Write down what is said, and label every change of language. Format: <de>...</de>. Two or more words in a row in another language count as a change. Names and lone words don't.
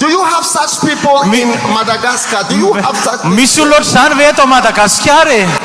<en>Do you have such people in Madagascar? Do you have such people?</en> <mg>Misy olona ohatry zany ve eto Madagaskar e?</mg>